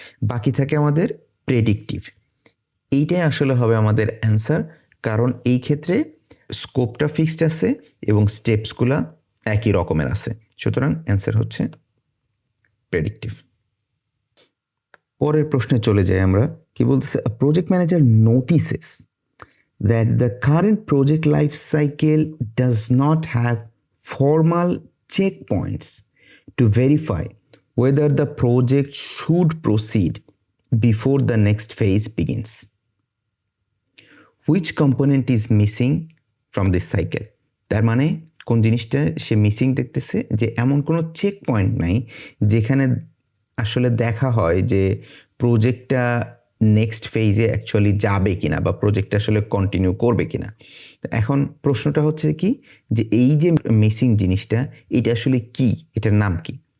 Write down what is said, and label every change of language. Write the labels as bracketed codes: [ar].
[bn] বাকি থাকে আমাদের প্রেডিক্টিভ। এইটাই আসলে হবে আমাদের অ্যান্সার, কারণ এই ক্ষেত্রে স্কোপটা ফিক্সড আছে এবং স্টেপসগুলা একই রকমের আছে, সুতরাং অ্যান্সার হচ্ছে প্রেডিক্টিভ। পরের প্রশ্নে চলে যাই আমরা। কি বলতেছে, [en] Project manager notices that the current project life cycle does not have formal checkpoints to verify whether the project should proceed before the next phase begins. Which component is missing from this cycle? [bn] তার মানে কোন জিনিসটা সে missing দেখতেছে, যে এমন কোনো check point নাই যেখানে আসলে দেখা হয় যে প্রজেক্টটা নেক্সট ফেজে অ্যাকচুয়ালি যাবে কিনা বা প্রজেক্টটা আসলে কন্টিনিউ করবে কিনা। এখন প্রশ্নটা হচ্ছে কি, যে এই যে মিসিং জিনিসটা এটা আসলে কি, এটার নাম কি।